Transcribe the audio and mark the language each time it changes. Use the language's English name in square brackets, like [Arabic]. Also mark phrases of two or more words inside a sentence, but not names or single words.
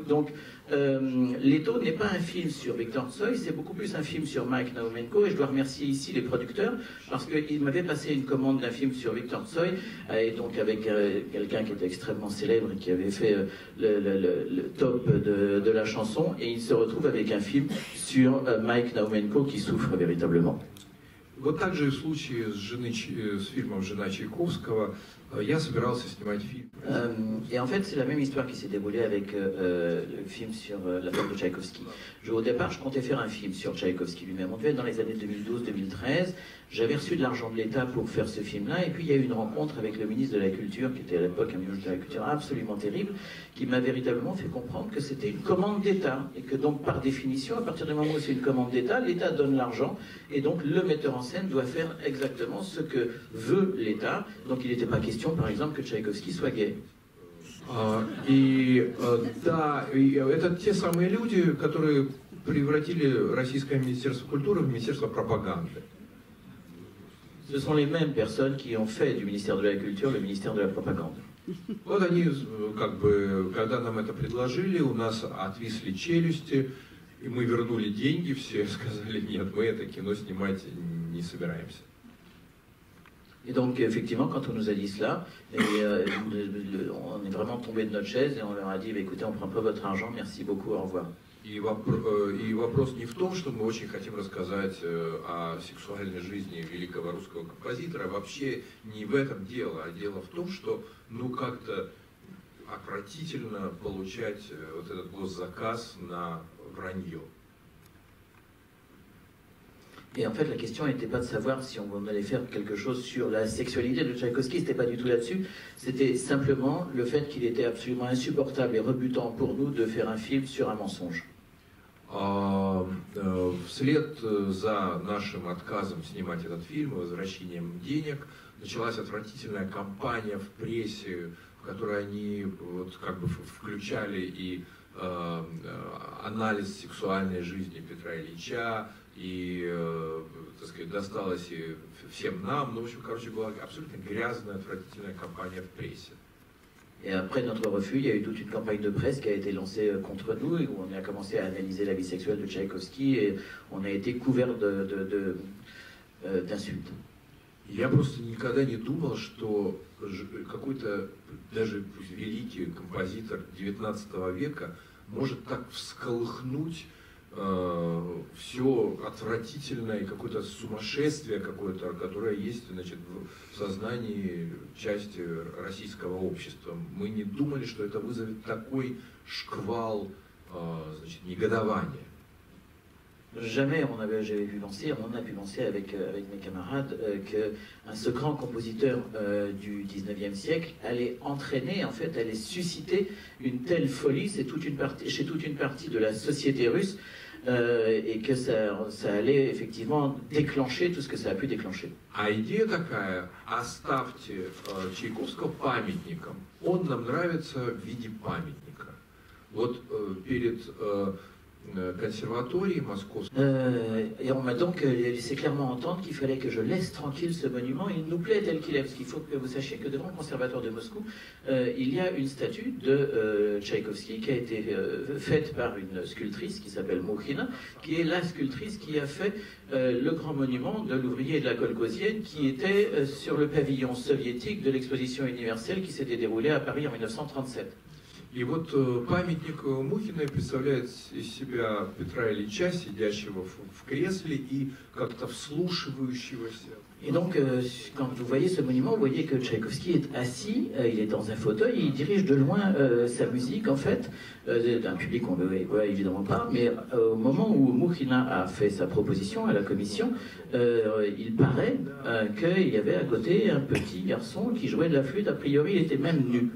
[French] Donc Leto n'est pas un film sur Victor Tsoi, c'est beaucoup plus un film sur Mike Naumenko, et je dois remercier ici les producteurs parce qu'ils m'avaient passé une commande d'un film sur Victor Tsoi, et donc avec quelqu'un qui était extrêmement célèbre et qui avait fait le top de la chanson, et il se retrouve avec un film sur Mike Naumenko qui souffre véritablement. [Russian] Вот так же и в случае с фильмом «Жена Чайковского» я собирался снимать фильм. [French] Et en fait, c'est la même histoire qui s'est déroulée avec le film sur la femme de Tchaïkovski. Au départ, je comptais faire un film sur Tchaïkovski lui-même. On devait être dans les années 2012-2013. J'avais reçu de l'argent de l'État pour faire ce film-là, et puis il y a eu une rencontre avec le ministre de la Culture, qui était à l'époque un ministre de la Culture absolument terrible, qui m'a véritablement fait comprendre que c'était une commande d'État, et que donc par définition, à partir du moment où c'est une commande d'État, l'État donne l'argent, et donc le metteur en scène doit faire exactement ce que veut l'État. Donc il n'était pas question, par exemple, que Tchaïkovski soit gay. [Russian] Да, это те самые люди, которые превратили Российское Министерство культуры в Министерство пропаганды. [French] Ce sont les mêmes personnes qui ont fait du ministère de la Culture le ministère de la Propagande. [Russian] Вот они, как бы, когда нам это предложили, у нас отвисли челюсти, и мы вернули деньги, все сказали, нет, мы это кино снимать не собираемся. [French] Et donc, effectivement, quand on nous a dit cela, on est vraiment tombé de notre chaise et on leur a dit, écoutez, on ne prend pas votre argent, merci beaucoup, au revoir. [Russian] И вопрос не в том, что мы очень хотим рассказать о сексуальной жизни великого русского композитора, вообще не в этом дело, а дело в том, что ну как-то отвратительно получать вот этот госзаказ на вранье. [French] Et en fait, la question n'était pas de savoir si on allait faire quelque chose sur la sexualité de Tchaïkovski, c'était pas du tout là-dessus. C'était simplement le fait qu'il était absolument insupportable et rebutant pour nous de faire un film sur un mensonge. [Russian] Вслед за нашим отказом снимать этот фильм, возвращением денег, началась отвратительная кампания в прессе, в которой они вот как бы включали и анализ сексуальной жизни Петра Ильича, и, так сказать, досталось и всем нам. Ну, в общем, короче, была абсолютно грязная, отвратительная кампания в прессе. [French] Et après notre refus, il y a eu toute une campagne de presse qui a été lancée contre nous, et où on a commencé à analyser la vie sexuelle de Tchaïkovski, et on a été couvert d'insultes. [Russian] Я просто никогда не думал, что какой-то даже великий композитор XIX века может так всколыхнуть все отвратительное, какое-то сумасшествие какое-то, которое есть, значит, в сознании части российского общества. Мы не думали, что это вызовет такой шквал, значит, негодования. [French] Jamais on a pu penser avec mes camarades que ce grand compositeur du 19e siècle allait entraîner, en fait, allait susciter une telle folie chez toute une partie de la société russe, et que ça allait effectivement déclencher tout ce que ça a pu déclencher. [Russian] А идея такая: оставьте Чайковского памятником. Он нам нравится в виде памятника. Вот перед [French] conservatoire moscovite. Et on m'a donc laissé clairement entendre qu'il fallait que je laisse tranquille ce monument. Il nous plaît tel qu'il est, parce qu'il faut que vous sachiez que devant le conservatoire de Moscou, il y a une statue de Tchaïkovski qui a été faite par une sculptrice qui s'appelle Moukhina, qui est la sculptrice qui a fait le grand monument de l'ouvrier de la Kolkhozienne, qui était sur le pavillon soviétique de l'exposition universelle qui s'était déroulée à Paris en 1937. [Russian] И И вот памятник Мухиной представляет из себя Петра Ильича, сидящего в кресле и как-то вслушивающегося. [French] Et donc, quand vous voyez ce monument, vous voyez que Tchaïkovski est assis, il est dans un fauteuil, il dirige de loin sa musique, en fait, d'un public qu'on ne voit évidemment pas, mais au moment où Mouchina a fait sa proposition à la commission, il paraît qu'il y avait à côté un petit garçon qui jouait de la flûte, a priori il était même nu.